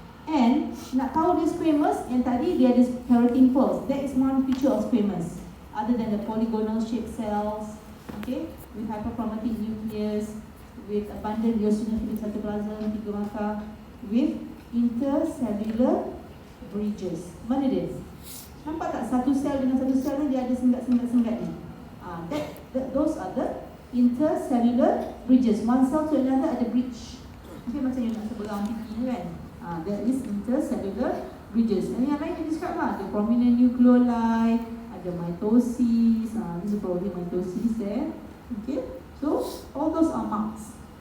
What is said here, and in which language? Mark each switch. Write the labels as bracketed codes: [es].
[ms] And nak tahu dia squamous, yang tadi dia ada keratin pulse. [en] That is one feature of squamous. Other than the polygonal shaped cells, okay, with hyperchromatic nucleus, with abundant eosinophilic cytoplasm, [ms] 3 markah, [en] with intercellular bridges. [ms] Mana dia? Nampak tak satu sel dengan satu sel ni dia ada senggat-senggat ni? [en] Those are the intercellular bridges. One cell to another [ms] ada bridge. Okay, macam yang nak seberang pipi ni kan? [en] That is intercellular bridges. And [ms] yang lain dia describe lah. Ada prominent nucleoli, ada mitosis. [en] This is probably mitosis there. Okay, so all those are marks.